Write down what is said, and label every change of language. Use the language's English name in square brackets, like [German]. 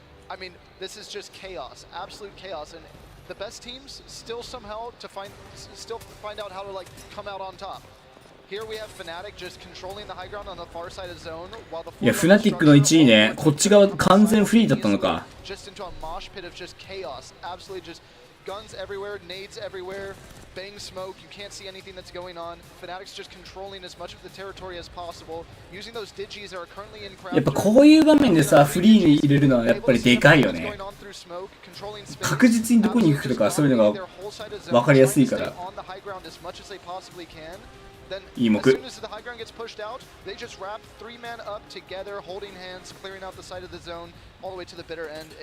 [English] I mean, this is just chaos, absolute chaos, and the best teams still somehow find out how to like come out on top. Here we have Fnatic just controlling the high ground on the far side of zone, while the [Japanese] いや、フナティックの1位ね、こっち側完全フリーだったのか。 [English] just into a mosh pit of just chaos, absolutely just guns everywhere, nades everywhere, bang smoke, you can't see anything that's going on. Fnatic's just controlling as much of the territory as possible, using those digis that are currently in crowd. [Japanese] やっぱこういう場面でさ、フリーに入れるのはやっぱりでかいよね。確実にどこに行くとかそういうのが分かりやすいから。いい目。 [English] As soon as the high ground gets pushed out, they just wrap 3-man up together, holding hands, clearing out the side of the zone, all the way to the bitter end.